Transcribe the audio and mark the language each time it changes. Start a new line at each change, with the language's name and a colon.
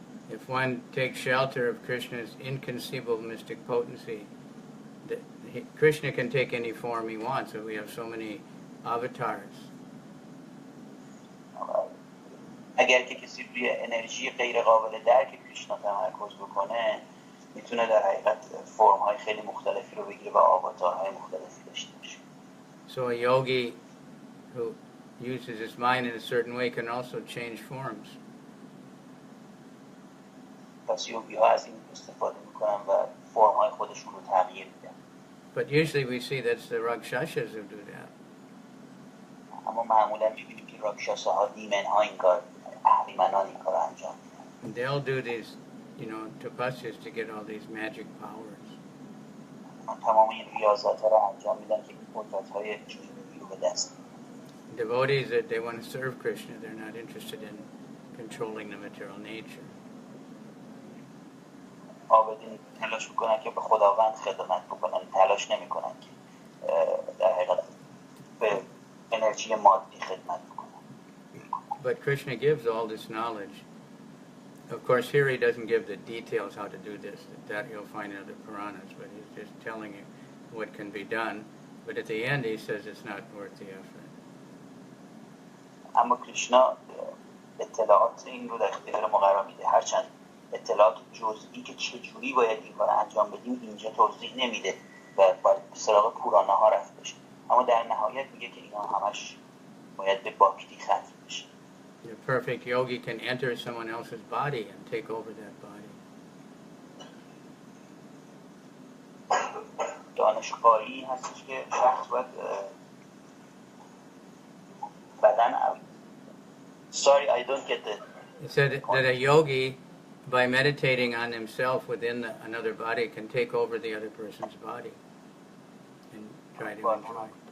English: If one takes shelter of Krishna's inconceivable mystic potency, Krishna can take any form he wants, and we have so many avatars.
Persian: اگر که کسی روی انرژی غیر قابل درک کریشنا تمرکز بکنه، میتونه در حقیقت فرم‌های خیلی مختلفی رو بگیره و آواتارهای مختلفی داشته باشه.
English: So a yogi who uses his mind in a certain way can also change forms.
Persian: پس یوگی‌ها از این استفاده میکنن و فرم‌های خودشون رو تغییر میدن.
English: But usually we see that's the Rakshasas who do that.
Persian: اما معمولا می‌بینیم که راکشاساها دیمن‌ها این کار، اهریمنان این کار انجام میدن.
English: They'll do these, tapasyas to get all these magic powers.
Persian: تمام این ریاضت‌ها رو انجام میدن که قدرت‌های جنوبی رو به دست بیارن.
English: Devotees that they want to serve Krishna, they're not interested in controlling the material nature.
Persian: عابدین تلاش میکنن که به خداوند خدمت بکنن، تلاش نمیکنن که در حقیقت به انرژی مادی خدمت بکنن.
English: But Krishna gives all this knowledge. Of course, here he doesn't give the details how to do this. That you'll find in other Puranas, but he's just telling you what can be done. But at the end, he says it's not worth the effort.
Persian: اما کریشنا اطلاعات این رو در اختیار ما قرار میده، هرچند اطلاعات جزئی که چجوری باید این کار انجام بدیم اینجا توضیح نمیده و باید سراغ پورانا ها رفت بشه، اما در نهایت میگه که اینا همش باید به باکتی ختم بشه.
English: The perfect yogi can enter someone else's body and take over that body.
Persian: دانشکاری هستش که شخص باید بدن
English: Sorry, I don't get the... It said that a yogi, by meditating on himself within another body, can take over the other person's body and try to enjoy.